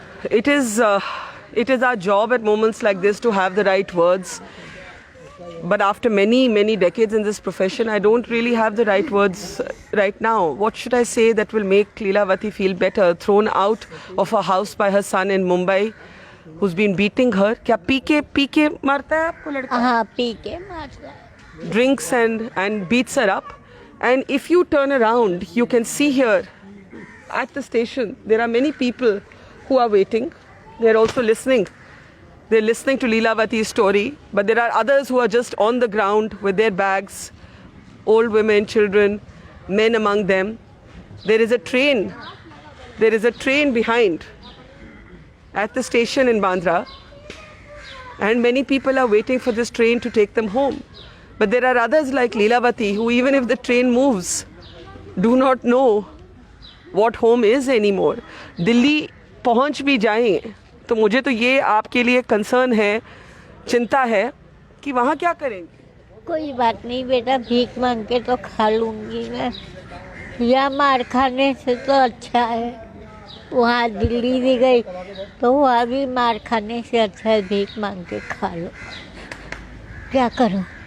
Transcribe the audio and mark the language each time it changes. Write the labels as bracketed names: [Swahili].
[English] It is our job at moments like this to have the right words. But after many decades in this profession, I don't really have the right words right now. What should I say that will make Leelavati feel better? Thrown out of her house by her son in Mumbai, who's been beating her. [Hindi] क्या P के मारता है आपको लड़का? हाँ, P के मारता है। [English] Drinks and beats her up. And if you turn around, you can see here at the station, there are many people who are waiting. They're also listening. They're listening to Leelavati's story, but there are others who are just on the ground with their bags, old women, children, men among them. There is a train. There is a train behind at the station in Bandra, and many people are waiting for this train to take them home. But there are others like Leelavati who, even if the train moves, do not know what home is anymore. [Hindi] Delhi पहुंच भी जाएं तो मुझे तो ये आपके लिए concern है, चिंता है कि वहाँ क्या करेंगे? कोई बात नहीं बेटा, भीख मांग के तो खा लूंगी मैं। या मार खाने से तो अच्छा है। वहाँ दिल्ली भी गई तो वहाँ भी मार खाने से अच्छा है भीख मांग के खा लो। क्या करूँ?